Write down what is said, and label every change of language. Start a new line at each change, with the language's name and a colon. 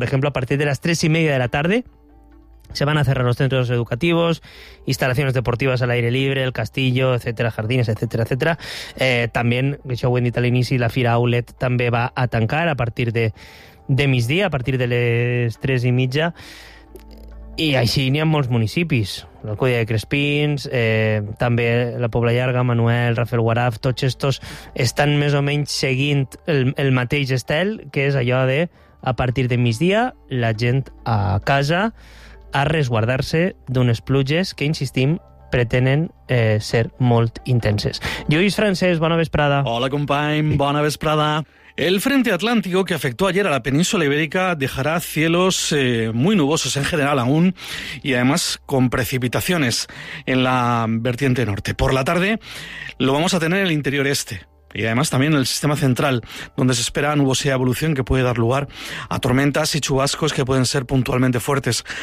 Spanish: Por ejemplo, a partir de las 3:30 de la tarde se van a cerrar los centros educativos, instalaciones deportivas al aire libre, el castillo, etcétera, jardines, etcétera, etcétera. También, yo he dicho al inicio, la Fira Outlet también va a
Catalan: tancar a partir de migdia,
Spanish: a partir de las 3:30.
Catalan: I així n'hi ha molts municipis, l'Alcúdia de Crespins, també la Pobla Llarga, Manuel, Rafael Guaraf, tots estos estan més o menys seguint el mateix estel, que és allò de, a partir de migdia, la gent a casa a resguardar-se d'unes pluges que, insistim, pretenen ser molt intenses. Lluís Francesc, bona vesprada. Hola, company, bona vesprada.
Spanish: El frente atlántico que afectó ayer a la península ibérica dejará cielos muy nubosos en general aún y además con precipitaciones en la vertiente norte. Por la tarde lo vamos a tener en el interior este y además también en el sistema central, donde se espera nubosidad y evolución que puede dar lugar a tormentas y chubascos que pueden ser puntualmente fuertes.